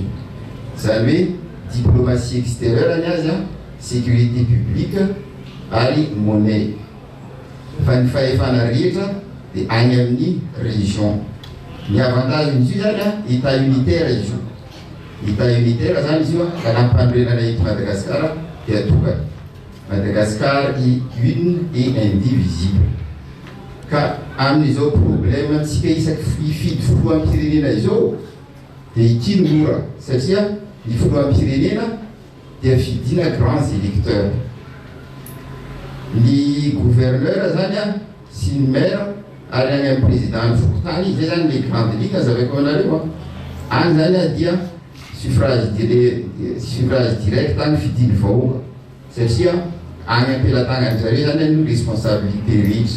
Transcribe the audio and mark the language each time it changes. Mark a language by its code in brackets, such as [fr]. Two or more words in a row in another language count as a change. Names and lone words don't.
[mg] Zany hoe [fr] diplomatie extérieure [mg] ny azy [fr] sécurité publique [mg] ary monnaie. Fa ny fahefana rehetra dia any amin'ny région. Ny avantage izy io zany [fr] état unitaire [mg] izy io. [fr] État unitaire [mg] zany izy io ka lampanorenana eto Madagasikara dia tokana. [fr] Madagascar est une et indivisible. [mg] Ka amin'izao problème antsika isaky hifidy filohampirenena izao dia ity no mora satria ny filohampirenena dia fidina [fr] grands électeurs. [mg] Ny gouverneur zany sy ny maire ary any amin'ny président ny fokontany zay zany [fr] le grande ligue [mg] azavako anareo any zany dia [fr] suffrage direct [mg] any fidiny vahoaka satria any am-pelatangany zareo zany no responsabilité rehetra.